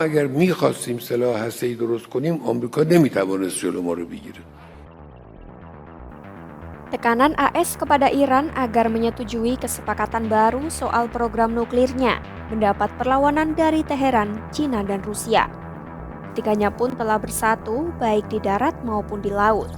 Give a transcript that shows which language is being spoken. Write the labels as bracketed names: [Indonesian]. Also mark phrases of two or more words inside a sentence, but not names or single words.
[Persian] اگر می‌خواستیم سلاح هسته‌ای درست کنیم آمریکا نمی‌توانست جلو ما رو بگیره. [Indonesian] Tekanan AS kepada Iran agar menyetujui kesepakatan baru soal program nuklirnya mendapat perlawanan dari Teheran, China, dan Rusia. Ketiganya pun telah bersatu baik di darat maupun di laut.